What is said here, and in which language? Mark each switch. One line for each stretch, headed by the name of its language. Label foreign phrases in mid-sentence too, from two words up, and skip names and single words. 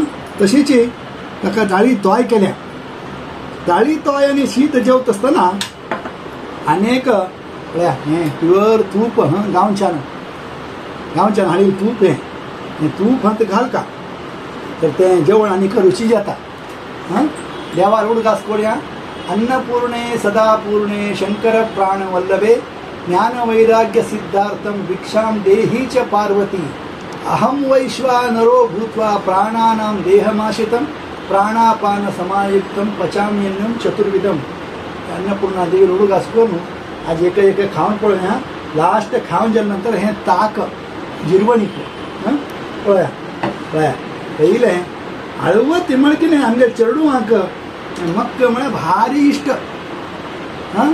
Konkani: तशीच ताका दाळी तोय केल्या। दाळी तोय आनी शीत जेवता आसतना आनीक पळया हें प्युअर तूप हां, गांवच्यान हाडिल्लें तूप हें तूप हां ते घाल का तर तें जेवण आनीक रुची जाता हां। देवार उडगास कोड्या।
Sanskrit: अन्नपूर्णे सदापूर्णे शंकर प्राण वल्लभे ज्ञान वैराग्य सिद्धार्थम भिक्षाम देही च पार्वती अहम वैश्वानरो भूत्वा प्राणानां देहमाशितं प्राणापान समायुक्तं पचाम्यन्नं चतुर्विधम।
Konkani: अन्नपूर्णा देवी उडगास करून आज एक खावन पळोवया। लास्ट खावन जाल्या नंतर हें ताक जिरवणीक हां। पळया पळया पयलें आळवती म्हळ्यार कितें आमगे चेडूंक मक्क म्हळ्यार भारी इश्ट हां।